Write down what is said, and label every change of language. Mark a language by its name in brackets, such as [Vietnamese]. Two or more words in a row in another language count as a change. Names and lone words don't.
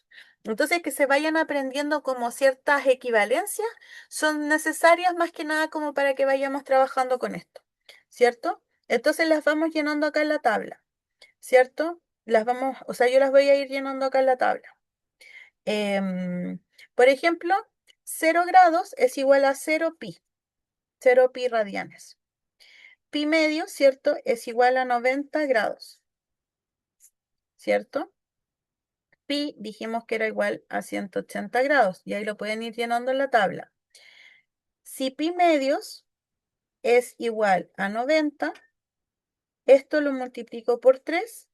[Spanish] Entonces, que se vayan aprendiendo como ciertas equivalencias son necesarias más que nada como para que vayamos trabajando con esto, ¿cierto? Entonces las vamos llenando acá en la tabla. ¿Cierto? O sea, yo las voy a ir llenando acá en la tabla. Em, por ejemplo, 0 grados es igual a 0 pi, 0 pi radianes. Pi medio, ¿cierto? Es igual a 90 grados, ¿cierto? Pi dijimos que era igual a 180 grados y ahí lo pueden ir llenando en la tabla. Si pi medios es igual a 90, esto lo multiplico por 3.